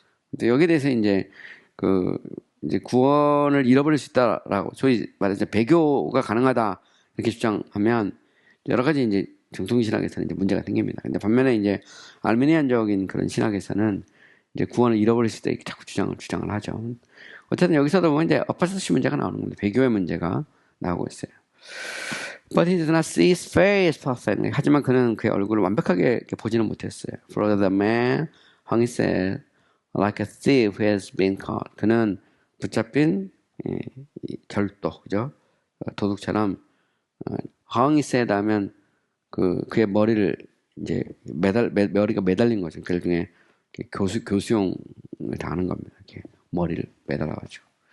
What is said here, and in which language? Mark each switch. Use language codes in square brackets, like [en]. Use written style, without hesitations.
[ko] 근데 여기에 대해서 이제 구원을 잃어버릴 수 있다라고 소위 말해서 배교가 가능하다 이렇게 주장하면 여러 가지 이제 정통신학에서는 이제 문제가 생깁니다. 근데 반면에 이제 알메니안적인 그런 신학에서는 이제 구원을 잃어버릴 수 있다 이렇게 자꾸 주장을 하죠. 어쨌든 여기서도 보면 이제 어파스시 문제가 나오는 겁니다. 배교의 문제가 나오고 있어요. [en] But he did not see his face perfectly. [ko] 하지만 그는 그의 얼굴을 완벽하게 이렇게 보지는 못했어요. [en] For the man hung himself like a thief who has been caught. [ko] 그는 붙잡힌 결도, 그죠? 도둑처럼 [en] hung himself [ko] 하면 그의 머리를 이제 머리가 매달린 거죠. 그 중에 교수용을 당하는 겁니다. 이렇게 머리를 매달아가지고.